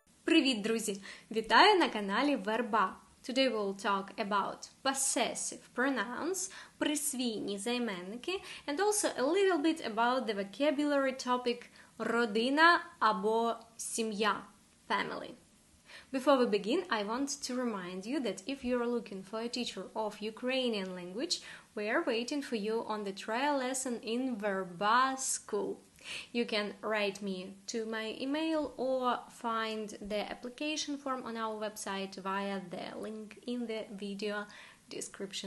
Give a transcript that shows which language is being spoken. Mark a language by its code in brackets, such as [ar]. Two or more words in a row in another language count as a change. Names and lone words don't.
[uk] Привіт, друзі! Вітаю на каналі VERBA. [en] Today we will talk about possessive pronouns, [uk] присвійні займенники, [en] and also a little bit about the vocabulary topic [uk] родина або сім'я, [en] family. Before we begin, I want to remind you that if you are looking for a teacher of Ukrainian language, we are waiting for you on the trial lesson in VERBA school. You can write me to my email or find the application form on our website via the link in the video description.